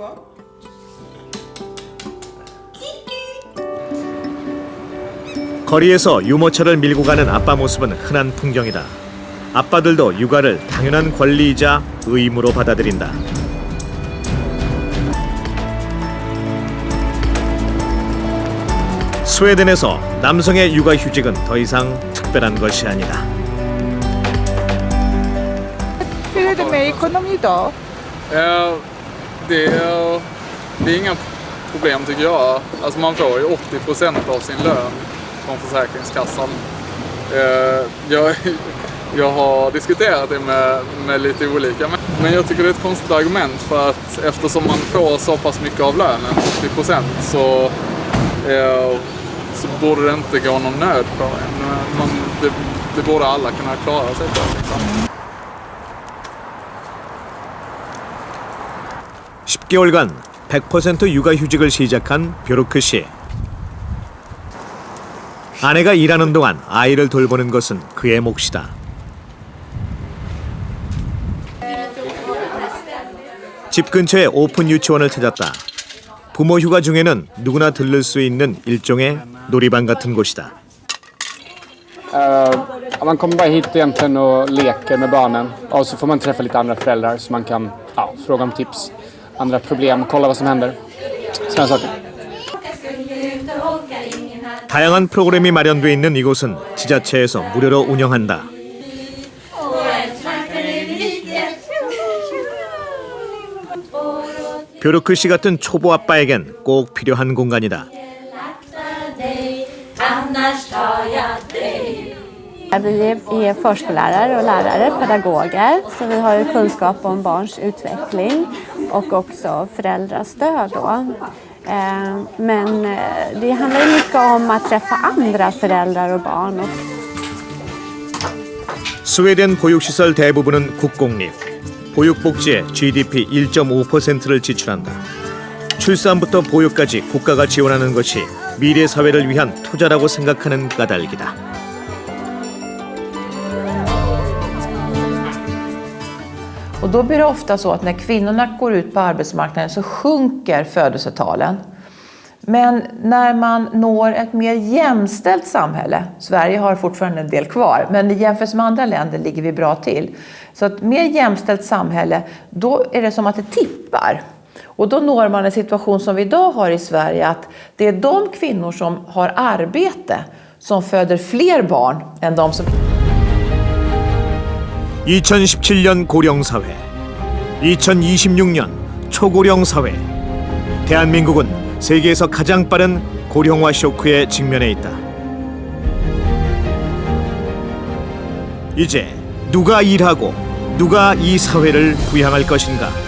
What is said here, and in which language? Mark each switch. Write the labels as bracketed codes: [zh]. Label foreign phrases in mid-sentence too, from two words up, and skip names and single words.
[ko] 거리에서 유모차를 밀고 가는 아빠 모습은 흔한 풍경이다. 아빠들도 육아를 당연한 권리이자 의무로 받아들인다. 스웨덴에서 남성의 육아휴직은 더 이상 특별한 것이 아니다. [sv] Hur är det med ekonomi då? Det är inga problem tycker jag. Alltså man får ju 80% av sin lön från Försäkringskassan. Jag har diskuterat det med lite olika, men jag tycker det är ett konstigt argument för att eftersom man får så pass mycket av lönen, 80%, så borde det inte gå någon nöd på en. Det borde alla kunna klara sig på. Liksom. [ko] 10개월간 100% 육아휴직을 시작한 벼루크 씨. 아내가 일하는 동안 아이를 돌보는 것은 그의 몫이다. 집 근처에 오픈 유치원을 찾았다. 부모 휴가 중에는 누구나 들를 수 있는 일종의 놀이방 같은 곳이다. [sv] Man kommer bara hit egentligen och leker med barnen. Och så får man träffa lite andra föräldrar så man kan fråga om tips, andra problem, kolla vad som händer. Sådana saker. [ko] 다양한 프로그램이 마련돼 있는 이곳은 지자체에서 무료로 운영한다. 벼루크 씨 같은 초보 아빠에겐 꼭 필요한 공간이다. [sv] Vi är förskollärare och lärare, pedagoger, så vi har ju kunskap om barns utveckling och också föräldrastöd då. Men det handlar mycket om att träffa andra föräldrar och barn. [ko] 스웨덴 보육시설 대부분은 국공립. 보육복지에 GDP 1.5%를 지출한다. 출산부터 보육까지 국가가 지원하는 것이 미래 사회를 위한 투자라고 생각하는 까닭이다. [sv] Och då blir det ofta så att när kvinnorna går ut på arbetsmarknaden så sjunker födelsetalen. Men när man når ett mer jämställt samhälle, Sverige har fortfarande en del kvar, men i jämförelse med andra länder ligger vi bra till. Så ett mer jämställt samhälle, då är det som att det tippar. Och då når man en situation som vi idag har i Sverige, att det är de kvinnor som har arbete som föder fler barn än de som... [ko] 2017년 고령사회, 2026년 초고령사회. 대한민국은 세계에서 가장 빠른 고령화 쇼크에 직면해 있다. 이제 누가 일하고 누가 이 사회를 부양할 것인가?